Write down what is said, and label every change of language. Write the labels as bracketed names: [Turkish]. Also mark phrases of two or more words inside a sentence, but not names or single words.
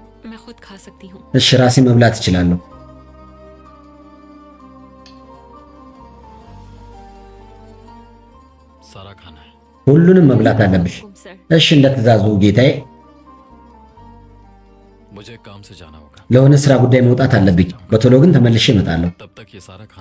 [Hindi] मैं खुद खा सकती हूँ। [Amharic] እሺ ራሴ መብላት እችላለሁ። [Hindi] सारा खाना है। [Amharic] ሁሉንም መብላት አለብሽ። [Hindi] हुकुम सर। [Amharic] እሺ እንደተዛዙ ጌታዬ። [Hindi] मुझे काम से जाना होगा। [Amharic] ለሆነ ስራ ጉዳይ መውጣት አለብኝ። በቶሎ ግን ተመልሼ እመጣለሁ። [Hindi] तब तक ये सारा खाना